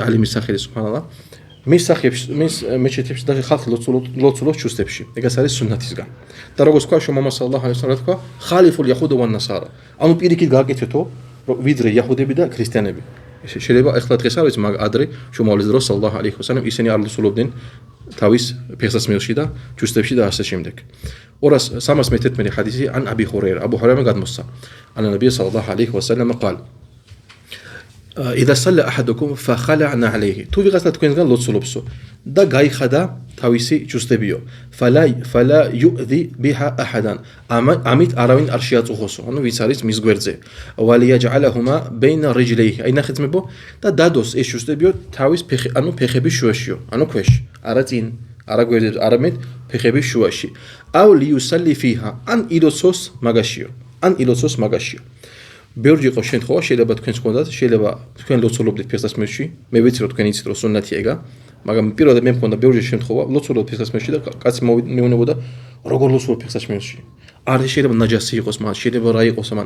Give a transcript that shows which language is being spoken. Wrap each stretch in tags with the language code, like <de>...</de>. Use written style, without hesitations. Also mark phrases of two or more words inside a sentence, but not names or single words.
<ka>ალიმის სახელი სუბჰანალლა მის მეჩეთებში და ხალხი ლოცულობს ჩუსტებში ეგას არის სუნნათისგან და როგორც თქვა შომამა</ka> <ar>صلى الله عليه وسلم</ar> <ka>თქვა</ka> <ar>خالفوا اليهود والنصارى</ar> <ka>ანუ პირიქით გააკეთეთო ვიდრე იჰუდები და ქრისტიანები შეიძლება ეხლა დღეს არის მაგ ადრე შომალის დროს</ka> <ar>صلى الله عليه وسلم</ar> <ka>ისინი არ ლოცულობდნენ თავის ფეხსაცმელში და ჩუსტებში და ასე შემდეგ 311 ჰადისი</ka> <ar>عن أبي هريرة</ar> <ka>აბუ ჰურეირა გადმოსცა</ka> <ar>عن النبي صلى الله عليه وسلم قال إذا صلى أحدكم فخلع نعليه</ar> <ka>თუ ვიღაცა თქვენგან ლოცულობსო და გაიხადა თავისი ჩუსტებიო</ka> <ar>فلا يؤذي بها أحدا</ar> <ka>ამით არავინ არ შეაწუხოსო ანუ ვის არის მის გვერდზე</ka> <ar>وليجعلهما بين رجليه</ar> <ka>აი ნახეცმებო და დადოს ეს ჩუსტებიო თავის ფეხების შუაშიო ანუ ქვეშ არა წინ არა გვერდზე არამედ ფეხების შუაში</ka> <ar>أو ليصلي فيها</ar> <ka>ან ილოცოს მაგაშიო ბევრი იყო შემთხვევა შეიძლება თქვენს გქონდათ შეიძლება თქვენ ლოცულობდით ფეხსაცმელში მე ვიცი რომ თქვენ იცით რომ სუნნათი ეგა მაგრამ პირველად მე მქონდა ბევრი შემთხვევა ლოცულობ ფეხსაცმელში და კაცი მეუნებოდა როგორ ლოცულობ ფეხსაცმელში არ შეიძლება ნაჯასი იყოს მან, შეიძლება რა იყოს მან.</ka>